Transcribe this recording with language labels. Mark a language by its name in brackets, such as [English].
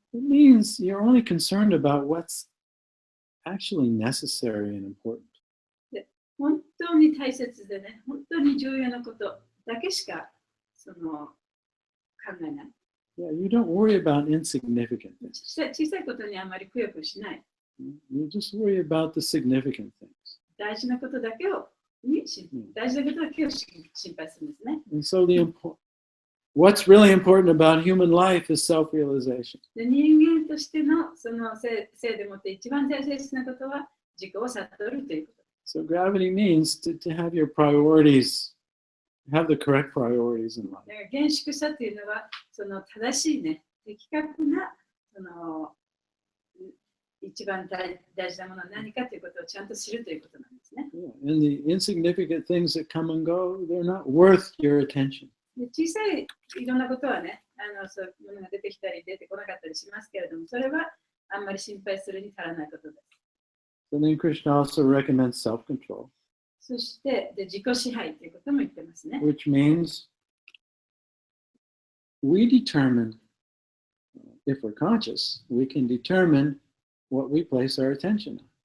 [English] it means you're only concerned about what's actually necessary and important. [Japanese] 本当に大切でね、本当に重要なことだけしかその考えない。 [English] Yeah, you don't worry about insignificant things. [Japanese] 小さいことにあまりくよくよしない。 [English] You just worry about the significant things. [Japanese] 大事なことだけを大事なことだけを心配するんですね。 [English] And so what's really important about human life is self-realization. [Japanese] で、人間としてのその性でもって一番大切なことは自己を悟るということ。 [English] So gravity means to have your priorities, have the correct priorities in life. [Japanese] 厳粛さというのはその正しいね、的確なその一番大事なものは何かということをちゃんと知るということなんですね。 [English] Yeah. And the insignificant things that come and go, they're not worth your attention. [Japanese] で小さいいろんなことはね、そういうものが出てきたり出てこなかったりしますけれども、それはあんまり心配するに足らないことです。 [English] So then Krishna also recommends self-control, [Japanese] そして自己支配ということも言ってますね。 [English] which means we determine, if we're conscious, we can determine what we place our attention on.